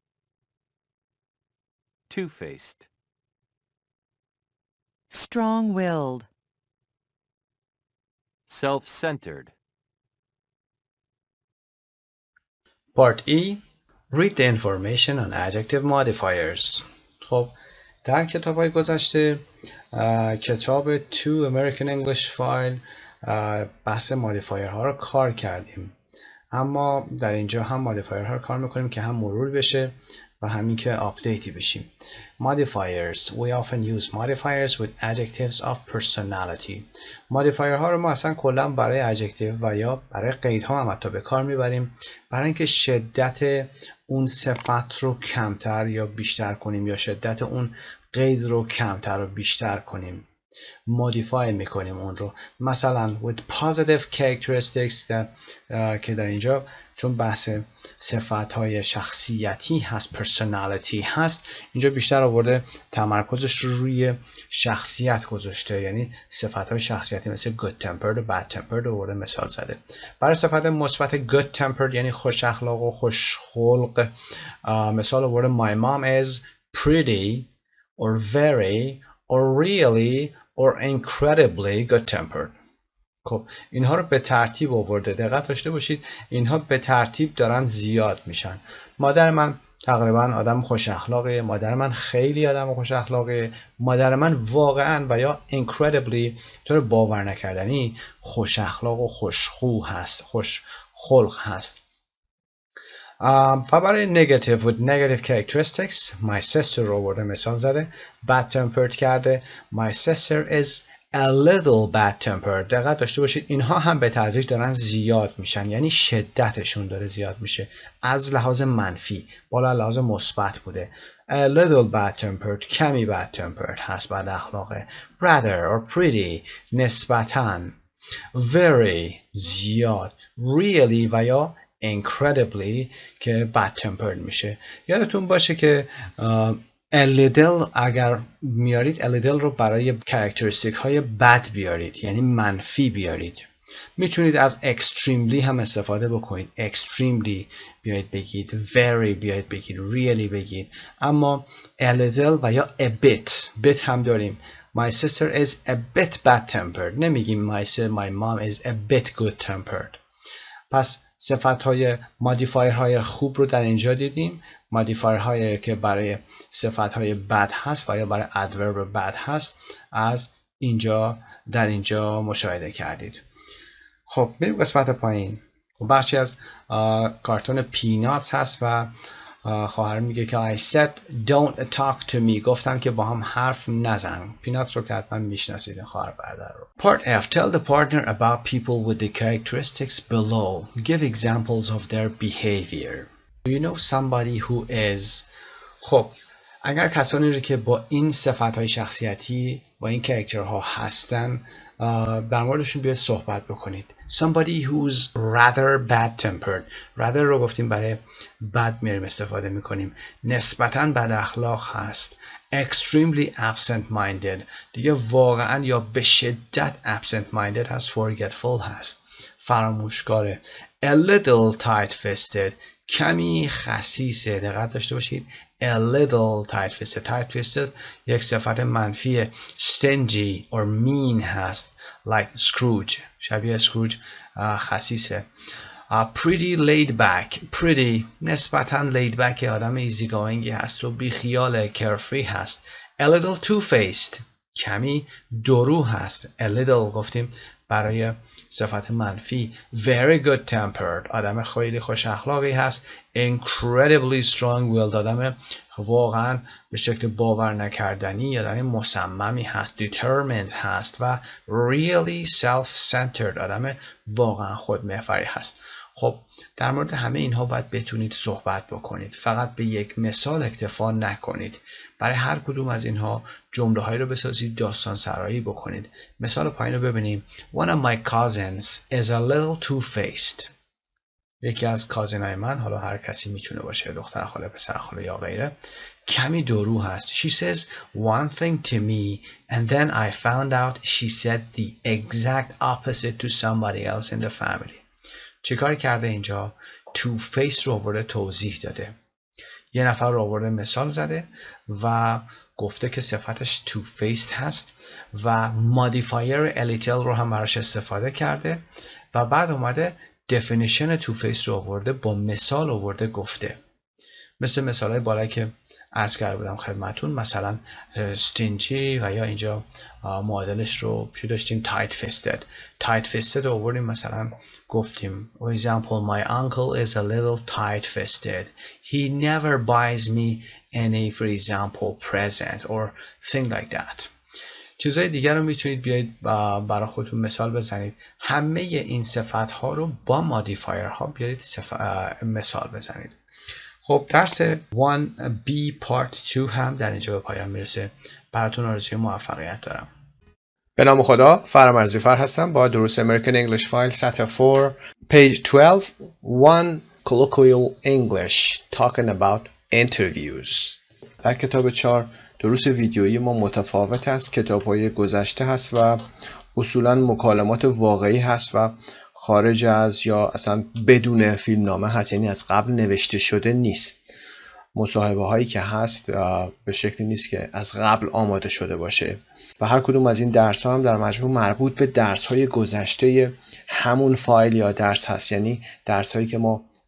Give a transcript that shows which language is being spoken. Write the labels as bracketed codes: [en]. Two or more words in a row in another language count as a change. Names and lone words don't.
[en] Two-faced. Strong-willed. Self-centered. Part E. Read the information on adjective modifiers. [fa] خب در کتاب‌های گذشته کتاب تو امریکن انگلیش فایل بحث مودیفایرها رو کار کردیم، اما در اینجا هم مودیفایرها رو کار میکنیم که هم مرور بشه و همین که آپدیتی بشیم. [en] Modifiers. We often use modifiers with adjectives of personality. [fa] مودیفایرها رو ما اصلا کلا برای adjective و یا برای قیدها هم حتی به کار میبریم برای اینکه شدت اون صفت رو کمتر یا بیشتر کنیم یا شدت اون قید رو کمتر و بیشتر کنیم. مودیفای میکنیم اون رو. مثلا [en] with positive characteristics [fa] که در اینجا چون بحث صفت‌های شخصیتی هست، personality هست، اینجا بیشتر آورده تمرکزش رو روی شخصیت گذاشته، یعنی صفت‌های شخصیتی مثل [en] good tempered [fa] و [en] bad tempered [fa] آورده مثال زده. برای صفت مثبت [en] good tempered [fa] یعنی خوش اخلاق و خوش خلق مثال آورده [en] my mom is pretty or very or really or incredibly good tempered. [fa] خب اینها رو به ترتیب آورده، دقت داشته باشید اینها به ترتیب دارن زیاد میشن. مادر من تقریبا آدم خوش اخلاقه. مادر من خیلی آدم خوش اخلاقه. مادر من واقعا و یا incredibly طور باور نکردنی خوش اخلاق و خوشخو هست، خوش خلق هست. و برای [en] negative with negative characteristics my sister [fa] رو آورده مثال زده. [en] bad tempered [fa] کرده. [en] my sister is a little bad tempered. [fa] دقت داشته باشید اینها هم به تدریج دارن زیاد میشن، یعنی شدتشون داره زیاد میشه. از لحاظ منفی بالا لحاظ مثبت بوده. [en] a little bad tempered [fa] کمی [en] bad tempered [fa] هست، بد اخلاقه. [en] rather or pretty [fa] نسبتاً. very زیاد. really و یا incredibly که [en] bad tempered [fa] میشه. یادتون باشه که [en] a little [fa] اگر میارید [en] a little [fa] رو برای کرکتریستیک های بد بیارید، یعنی منفی بیارید. میتونید از extremely هم استفاده بکنید. extremely بیایید بگید، very بیایید بگید، really بگید. اما [en] a little [fa] و یا [en] a bit [fa] هم داریم. [en] My sister is a bit bad tempered. [fa] نمیگیم [en] my mom is a bit good tempered. [fa] پس صفت‌های مودیفایرهای خوب رو در اینجا دیدیم. مودیفایرهایی که برای صفت‌های بد هست و یا برای ادورب بد هست از اینجا در اینجا مشاهده کردید. خب بریم قسمت پایین. بخشی از کارتون پینات هست و خواهر میگه که [en] I said don't talk to me. [fa] گفتم که با هم حرف نزن. پینات رو که حتما میشناسید، خواهر برادر رو. [en] Part F. Tell the partner about people with the characteristics below. Give examples of their behavior. Do you know somebody who is. [fa] خب اگر کسانی رو که با این صفت‌های شخصیتی با این کاراکترها هستن در موردشون بیاید صحبت بکنید. [en] Somebody who's rather bad tempered. [fa] rather رو گفتیم برای بد میاریم استفاده میکنیم. نسبتاً بد اخلاق هست. [en] extremely absent minded. [fa] دیگه واقعاً یا به شدت [en] absent minded [fa] هست. forgetful هست. فراموشکاره. [en] a little tight-fisted. [fa] کمی خسیسه. دقت داشته باشید. [en] a little tight-fisted. [fa] tight-fisted یک صفت منفی. [en] stingy or mean [fa] هست. [en] like Scrooge. [fa] شبیه Scrooge خسیسه. [en] pretty laid back. [fa] pretty نسبتاً [en] laid back [fa] آدم easygoing هست و بیخیال carefree هست. [en] a little two-faced. [fa] کمی دورو هست. [en] a little [fa] گفتیم برای صفت منفی. [en] very good tempered. [fa] آدم خیلی خوش اخلاقی هست. [en] incredibly strong-willed. [fa] آدم واقعا به شکل باور نکردنی آدم مصممی هست. determined هست و [en] really self-centered. [fa] آدم واقعا خودمحوری هست. خب در مورد همه اینها باید بتونید صحبت بکنید. فقط به یک مثال اکتفا نکنید. برای هر کدوم از اینها جمله هایی رو بسازید، داستان سرایی بکنید. مثال پایین رو ببینیم. [en] One of my cousins is a little two-faced. [fa] یکی از کازینای من، حالا هر کسی میتونه باشه، دختر خاله، پسر خاله یا غیره، کمی دورو هست. [en] She says one thing to me and then I found out she said the exact opposite to somebody else in the family. [fa] چه کاری کرده اینجا؟ [en] two face [fa] رو آورده توضیح داده. یه نفر رو آورده مثال زده و گفته که صفتش [en] two faced [fa] هست و مودیفایر [en] a little [fa] رو هم براش استفاده کرده و بعد اومده [en] definition two faced [fa] رو آورده با مثال آورده گفته. مثل مثالای بالایی که عرض کرده بودم خدمتون، مثلا stingy و یا اینجا معادلش رو چی داشتیم؟ [en] tight fisted [fa] رو آوردیم، مثلا گفتیم [en] for example my uncle is a little tight fisted. He never buys me any for example present or thing like that. [fa] چیزهای دیگر رو میتونید بیایید برای خودتون مثال بزنید. همه این صفت ها رو با مودیفایر ها بیایید مثال بزنید. خب درس 1B Part 2 هم در اینجا به پایان میرسه. براتون آرزوی موفقیت دارم. به نام خدا، فرامرزی هستم با دروس امریکن انگلیش فایل سطح 4 [en] page 12 1 Colloquial English talking about interviews. [fa] در کتاب 4 دروس ویدیویی ما متفاوت است. کتاب‌های گذشته هست و اصولاً مکالمات واقعی هست و خارج از یا اصلا بدون فیلمنامه هست، یعنی از قبل نوشته شده نیست. مصاحبه هایی که هست به شکلی نیست که از قبل آماده شده باشه و هر کدوم از این درس ها هم در مجموع مربوط به درس های گذشته همون فایل یا درس هست، یعنی درس هایی که ما